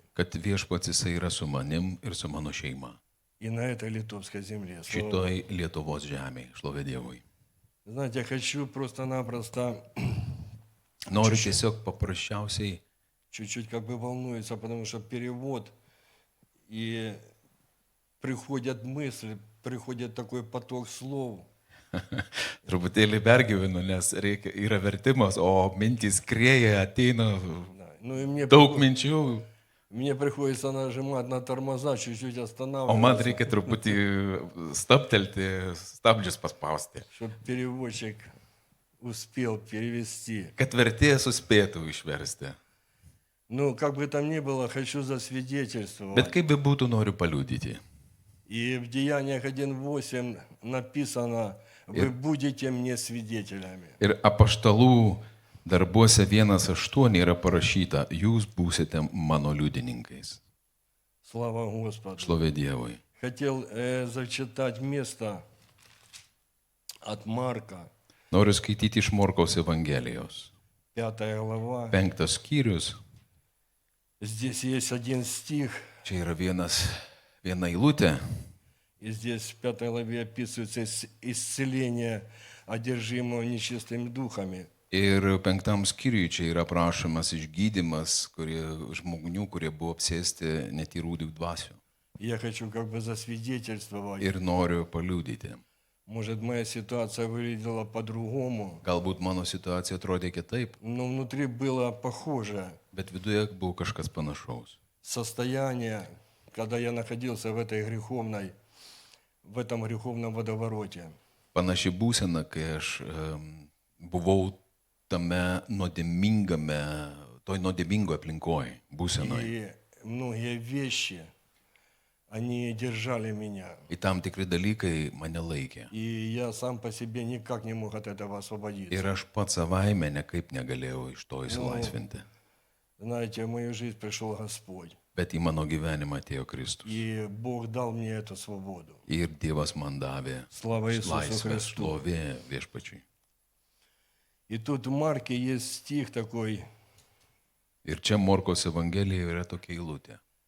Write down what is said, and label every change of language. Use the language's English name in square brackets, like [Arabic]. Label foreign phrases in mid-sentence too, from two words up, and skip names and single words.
[Lithuanian] kad viešpats jisai yra su manim ir su mano šeima. [Russian] и на этой литовской земле. Слава Богу. [Lithuanian] Šitoj Lietuvos žemėje, šlovė Dievui. [Russian] Знаете, я хочу просто-напросто, [Lithuanian] Noriu tiesiog paprasčiausiai, [Russian] чуть-чуть как бы волнуется, потому что перевод, и приходят мысли, приходит такой поток слов. [Lithuanian] truputėlį pergyvenu, nes yra vertimas, o mintys krieja, ateina [Russian] Да. Ну и мне, [Lithuanian] daug minčių, [Russian] мне приходится нажимать на тормоза, чуть-чуть [Lithuanian] o man [Russian] останавливаться, [Lithuanian] reikia truputį stabtelti, stabdžius paspausti, [Russian] чтобы переводчик успел перевести. [Lithuanian] kad vertėjas suspėtų išversti. [Russian] Ну, как бы там ни было, хочу засвидетельствовать. [Lithuanian] Bet kaip bebūtų, noriu paliudyti. [Russian] И в Деяниях 1:8 написано, вы будете мне свидетелями. [Lithuanian] Ir apaštalų darbuose 1:8 yra parašyta, jūs būsite mano liudininkais. [Russian] Слава Господу. [Lithuanian] Šlovė Dievui. [Russian] Хотел зачитать место от Марка, [Lithuanian] Noriu skaityti iš Morkaus Evangelijos. [Russian] 5 глава. [Lithuanian] 5 skyrius. [Russian] Здесь есть один стих, [Lithuanian] Čia yra viena eilutė. [Russian] и здесь в 5 главе описывается исцеление одержимого нечистыми духами. [Lithuanian] Ir 5 skyriui čia yra prašomas išgydymas žmonių, kurie buvo apsėsti netyrų dvasių. [Russian] Я хочу как бы засвидетельствовать. [Lithuanian] Ir noriu paliudyti. [Russian] Может, моя ситуация выглядела по-другому, [Lithuanian] Galbūt mano situacija atrodė kitaip, [Russian] но внутри было похоже [Lithuanian] bet viduje buvo kažkas panašaus. [Russian] состояние, когда я находился в этом греховном водовороте. [Lithuanian] Panaši būsena, kai aš buvau toj nuodėmingoje aplinkoje, būsenoje. [Russian] И многие вещи, они держали меня. [Lithuanian] Į tam tikri dalykai mane laikė. [Russian] И я сам по себе никак не мог от этого освободиться. [Lithuanian] Ir aš pats savaime nekaip negalėjau iš to įsilaisvinti. [Russian] Знаете, в мою жизнь пришел Господь. [Lithuanian] Bet į mano gyvenimą atėjo Kristus. [Russian] И Бог дал мне эту свободу. [Lithuanian] Ir Dievas man davė [Russian] Слава Иисусу [Lithuanian] laisvę, [Russian] Христу. [Lithuanian] šlovė viešpačiui. [Russian] И тут в Марке есть стих такой, [Lithuanian] Ir čia Morkos Evangelijoje yra tokia eilutė.